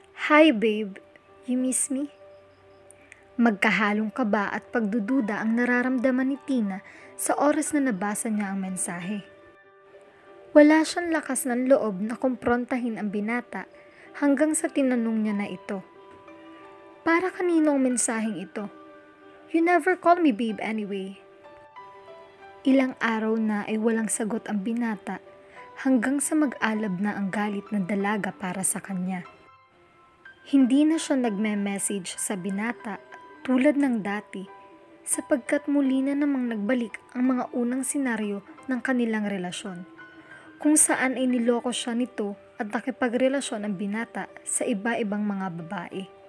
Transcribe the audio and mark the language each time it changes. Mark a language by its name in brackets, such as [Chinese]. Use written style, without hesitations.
[English] "Hi babe, you miss me?" [Filipino] Magkahalong kaba at pagdududa ang nararamdaman ni Tina sa oras na nabasa niya ang mensahe. Wala siyang lakas ng loob na kumprontahin ang binata hanggang sa tinanong niya na ito. Para kanino ang mensaheng ito? [English] You never call me babe anyway. [Filipino] Ilang araw na ay walang sagot ang binata hanggang sa mag-alab na ang galit ng dalaga para sa kanya. Hindi na siya nagme-message sa binata tulad ng dati sapagkat muli na namang nagbalik ang mga unang senaryo ng kanilang relasyon, kung saan ay niloko siya nito at nakipagrelasyon ang binata sa iba-ibang mga babae.